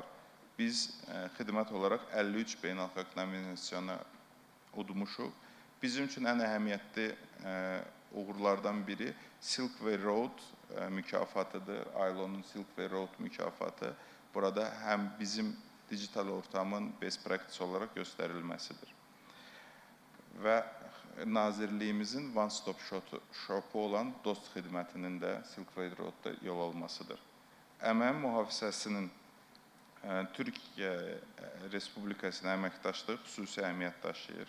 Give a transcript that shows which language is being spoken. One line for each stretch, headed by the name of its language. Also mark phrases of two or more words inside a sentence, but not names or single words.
Azerbaijani: Biz xidmət olaraq 53 beynəlxalq nominasiyona udmuşuq. Bizim üçün ən əhəmiyyətli uğurlardan biri Silkway Road mükafatıdır. ILO-nun Silkway Road mükafatı. Burada həm bizim digital ortamın
English: best practice
Azerbaijani: olaraq göstərilməsidir. Və Nazirliyimizin
English: One Stop Shop'u
Azerbaijani: olan dost xidmətinin də Silkway Road'da yol almasıdır. Əmək mühafizəsinin Türkiyə Respublikasına əməkdaşlığı xüsusi əhəmiyyət daşıyır.